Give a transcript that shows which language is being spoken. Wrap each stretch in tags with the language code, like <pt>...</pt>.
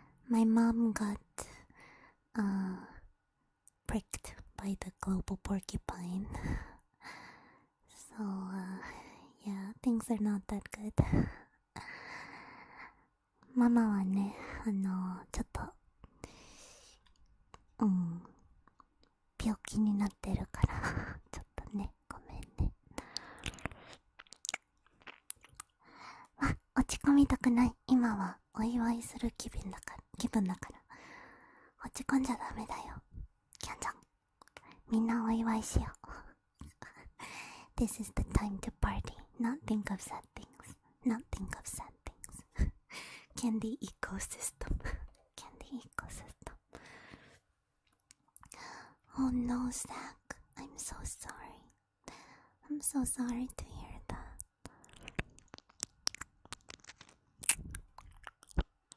<en>My mom got pricked by the global porcupine. So yeah, things are not that good.</en> <ja>ママはね、ちょっと病気になってるからちょっとね、ごめんね。落ち込みたくない。今はお祝いする気分だから落ち込んじゃダメだよ。キャンちゃん、みんなお祝いしよう。</ja> <en>This is the time to party. Not think of sad things. Not think of sad things. Kyandie ecosystem. Kyandie ecosystem. Oh no, Zach. I'm so sorry. I'm so sorry to hear that.</en>